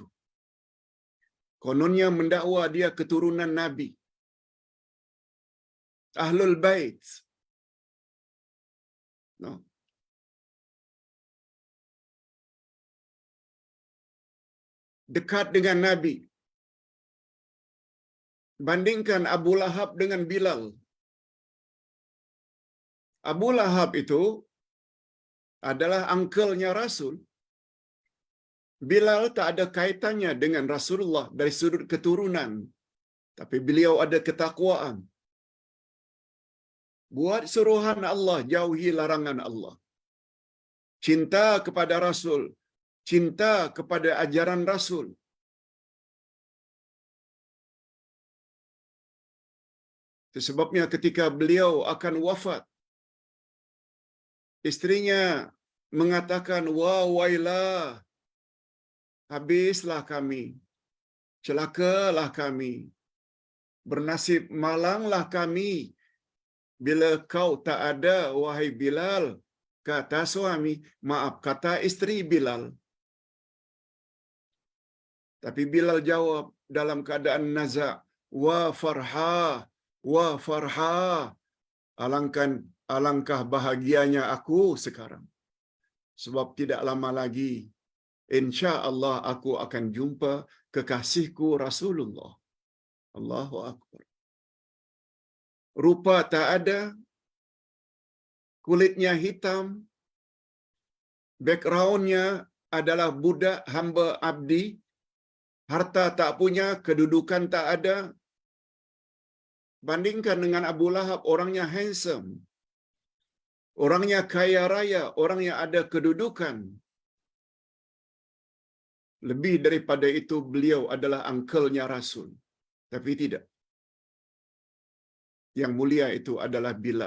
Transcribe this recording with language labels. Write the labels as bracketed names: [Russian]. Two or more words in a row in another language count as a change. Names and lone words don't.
[Malay] Kononnya mendakwa dia keturunan Nabi, [Arabic] أهل البيت. [Malay] No. Dekat dengan Nabi. Bandingkan Abu Lahab dengan Bilal. Abu Lahab itu adalah uncle-nya Rasul. Bilal tak ada kaitannya dengan Rasulullah dari sudut keturunan. Tapi beliau ada ketakwaan. Buat suruhan Allah, jauhi larangan Allah. Cinta kepada Rasul, cinta kepada ajaran Rasul. Itu sebabnya ketika beliau akan wafat, istrinya mengatakan, [Arabic] "وا ويلاه, [Malay] habislah kami, celakalah kami, bernasib malanglah kami bila kau tak ada, wahai Bilal, kata suami, maaf, kata isteri Bilal. Tapi Bilal jawab dalam keadaan naza', [Arabic] وا فرحا، وا فرحا, [Malay] alangkah bahagianya aku sekarang. Sebab tidak lama lagi, [Arabic] إن شاء الله [Malay] aku akan jumpa kekasihku Rasulullah. [Arabic] الله أكبر. [Malay] Rupa tak ada, kulitnya hitam, backgroundnya adalah budak hamba abdi, harta tak punya, kedudukan tak ada. Bandingkan dengan Abu Lahab, orangnya handsome, orangnya kaya raya, orangnya ada kedudukan. Lebih daripada itu, beliau adalah uncle-nya Rasul. Tapi tidak. Yang mulia itu adalah Bilal.